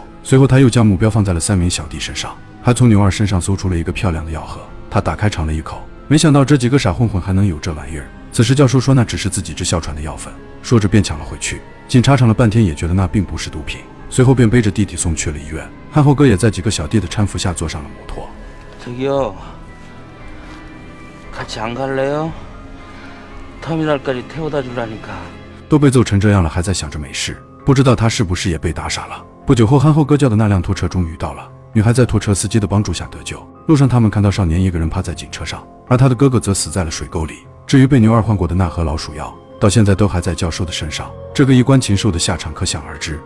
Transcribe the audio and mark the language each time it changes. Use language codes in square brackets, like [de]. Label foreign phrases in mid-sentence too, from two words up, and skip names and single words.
[zh] 随后他又将目标放在了3名小弟身上，还从牛二身上搜出了一个漂亮的药盒。他打开尝了一口，没想到这几个傻混混还能有这玩意儿。此时教授说那只是自己治哮喘的药粉，说着便抢了回去。警察尝了半天也觉得那并不是毒品，随后便背着弟弟送去了医院。憨厚哥也在几个小弟的搀扶下坐上了摩托。 [ko] 저기요, 같이 안 갈래요? 터미널까지 태워다 주라니까. [zh] 都被揍成这样了，还在想着没事，不知道他是不是也被打傻了。不久后，憨厚哥叫的那辆拖车终于到了，女孩在拖车司机的帮助下得救。路上，他们看到少年一个人趴在警车上，而他的哥哥则死在了水沟里。至于被牛二换过的那盒老鼠药，到现在都还在教授的身上。这个衣冠禽兽的下场可想而知。